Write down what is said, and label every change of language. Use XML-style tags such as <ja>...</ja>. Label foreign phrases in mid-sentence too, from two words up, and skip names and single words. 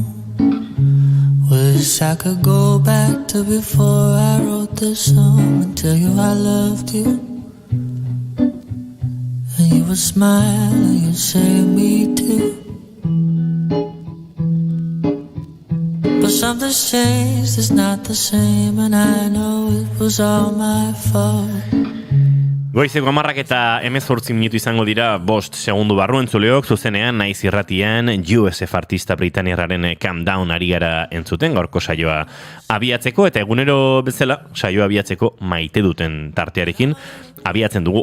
<en>Wish I could go back to before I wrote this song and tell you I loved you. And you would smile and you'd say me too. But something's changed, it's not the same, and I know it was all my fault.</en> <eu>Goizeko 10 eta 18 minutu izango dira 5 segundu barru entzuleok, zuzenean naiz irratian USF artista britaniarraren Calm Down ari gara entzuten, gaurko saioa abiatzeko, eta egunero bezala saioa abiatzeko maite duten tartearekin abiatzen dugu.</eu>